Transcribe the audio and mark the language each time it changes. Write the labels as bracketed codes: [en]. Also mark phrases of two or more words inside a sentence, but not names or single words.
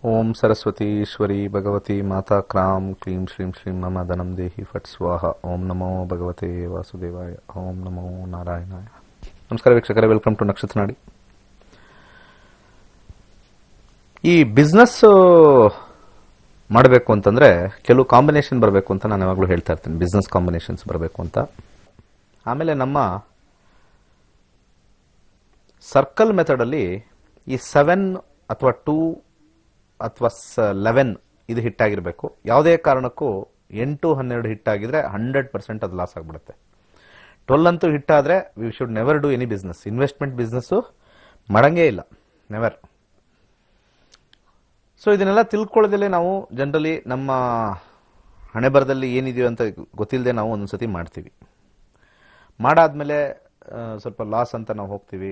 [sa] सरस्वती ईश्वरी भगवती माता क्राम क्लीं श्रीं श्रीं मम धनं देहि फट् स्वाहा ओम नमो भगवते वासुदेवाय ओम नमो नारायणाय. [kn] ನಮಸ್ಕಾರ ವೀಕ್ಷಕರೇ, [en] welcome to [kn] ನಕ್ಷತ್ರ ನಾಡಿ. ಈ ಬಿಸ್ನೆಸ್ ಮಾಡಬೇಕು ಅಂತಂದ್ರೆ ಕೆಲವು ಕಾಂಬಿನೇಷನ್ ಬರಬೇಕು ಅಂತ ನಾನು ಯಾವಾಗಲೂ ಹೇಳ್ತಾ ಇರ್ತೀನಿ. [en] business combinations [kn] ಬರಬೇಕು ಅಂತ. ಆಮೇಲೆ ನಮ್ಮ [en] circle method [kn] ಅಲ್ಲಿ ಈ 7 ಅಥವಾ 2 ಅಥವಾ 11 ಇದು ಹಿಟ್ ಆಗಿರಬೇಕು. ಯಾವುದೇ ಕಾರಣಕ್ಕೂ 8, 12 ಹಿಟ್ ಆಗಿದ್ರೆ 100% ಅದು ಲಾಸ್ ಆಗಿಬಿಡುತ್ತೆ. [en] 12 [kn] ಅಂತೂ ಹಿಟ್ ಆದ್ರೆ [en] we should never do any business. investment business [kn] ಮಾಡಂಗೇ ಇಲ್ಲ, ನೆವರ್. ಸೊ ಇದನ್ನೆಲ್ಲ ತಿಳ್ಕೊಳ್ಳೋದಲ್ಲೇ ನಾವು ಜನರಲಿ ನಮ್ಮ ಹಣೆ ಬರದಲ್ಲಿ ಏನಿದೆಯೋ ಅಂತ ಗೊತ್ತಿಲ್ಲದೆ ನಾವು ಒಂದೊಂದ್ಸತಿ ಮಾಡ್ತೀವಿ. ಮಾಡಾದ್ಮೇಲೆ ಸ್ವಲ್ಪ ಲಾಸ್ ಅಂತ ನಾವು ಹೋಗ್ತೀವಿ.